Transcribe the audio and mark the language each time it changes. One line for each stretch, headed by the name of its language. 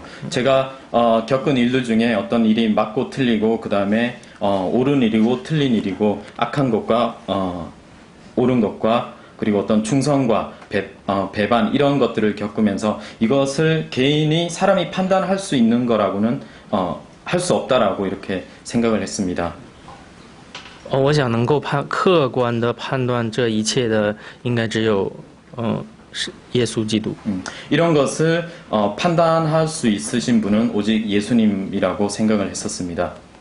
Korean: 제가 겪은 일들 중에 어떤 일이 맞고 틀리고 그 다음에 옳은 일이고 틀린 일이고 악한 것과 옳은 것과 그리고 어떤 충성과 배반 이런 것들을 겪으면서 이것을 개인이 사람이 판단할 수 있는 거라고는 할 수 없다라고 이렇게 생각을 했습니다.
Chinese: 我想能够客观的判断这一切的，应该只有是耶稣基督。
Korean: 이런 것을 판단할 수 있으신 분은 오직 예수님이라고 생각을 했었습니다.